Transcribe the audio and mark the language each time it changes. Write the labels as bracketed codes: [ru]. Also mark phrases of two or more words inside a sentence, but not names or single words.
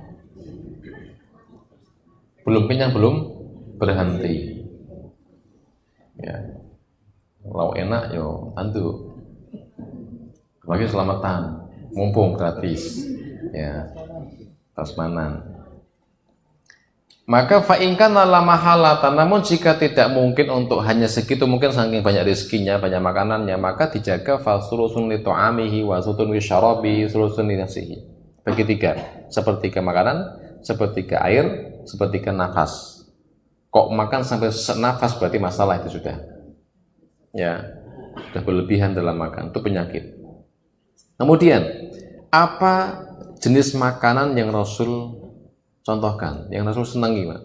[id] Belum kenyang belum berhenti. Ya. Kalau enak yo tentu. Lagi selamatan, mumpung gratis. Ya. Prasmanan. Maka [ar] فإن كان لا محالة, [id] namun jika tidak mungkin untuk hanya segitu, mungkin saking banyak rezekinya, banyak makanannya, maka dijaga [ar] فثلث لطعامه وثلث لشرابه وثلث لنفسه. [id] Bagi 3, sepertiga makanan, sepertiga air, sepertiga nafas. Kok makan sampai nafas berarti masalah itu sudah. Ya, sudah berlebihan dalam makan, itu penyakit. Kemudian, apa jenis makanan yang Rasul contohkan, yang Rasul senangi, Pak?